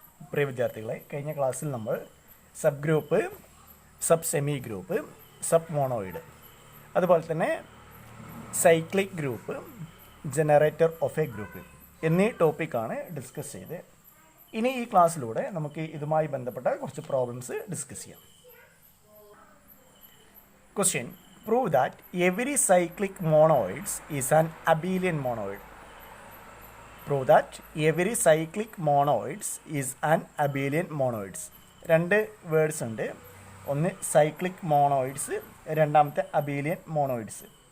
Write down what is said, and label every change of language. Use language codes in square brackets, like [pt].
[ml] പ്രിയ വിദ്യാർത്ഥികളെ, കഴിഞ്ഞ ക്ലാസ്സിൽ നമ്മൾ sub group, sub semi group, sub മോണോയിഡ്, അതുപോലെ തന്നെ cyclic group, generator of A group എന്നീ ടോപ്പിക്കാണ് ഡിസ്കസ് ചെയ്ത്. ഇനി ഈ ക്ലാസ്സിലൂടെ നമുക്ക് ഇതുമായി ബന്ധപ്പെട്ട കുറച്ച് പ്രോബ്ലംസ് ഡിസ്കസ് ചെയ്യാം. [en] Question: prove that every cyclic monoids is an abelian monoid. Prove that every cyclic monoids is an abelian monoids. [ml] രണ്ട് വേർഡ്സ് ഉണ്ട്. ഒന്ന് സൈക്ലിക് മോണോയിഡ്സ്, രണ്ടാമത്തെ അബീലിയൻ മോണോയിഡ്സ്.